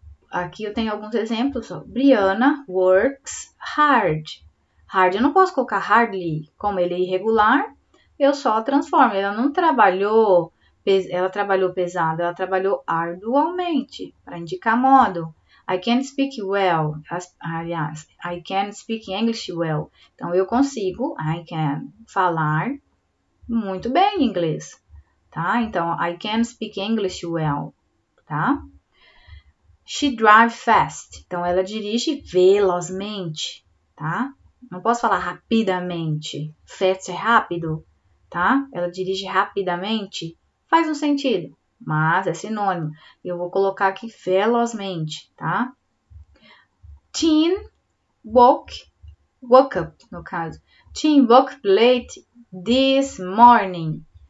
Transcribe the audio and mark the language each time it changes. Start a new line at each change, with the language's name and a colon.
Portuguese: Aqui eu tenho alguns exemplos. Ó.
English: Brianna works hard.
Portuguese: Hard eu não posso colocar hardly, como ele é irregular, eu só transformo. Ela não trabalhou, ela trabalhou pesado, ela trabalhou arduamente, para indicar modo.
English: I can speak well. Aliás, I can speak English well.
Portuguese: Então, eu consigo,
English: I can,
Portuguese: falar muito bem inglês, tá?
English: Então, I can speak English well, tá? She drives fast.
Portuguese: Então, ela dirige velozmente, tá? Não posso falar rapidamente. Fast é rápido, tá? Ela dirige rapidamente. Faz um sentido, mas é sinônimo. Eu vou colocar aqui velozmente, tá?
English: Teen woke up,
Portuguese: no caso.
English: Teen woke up late this morning.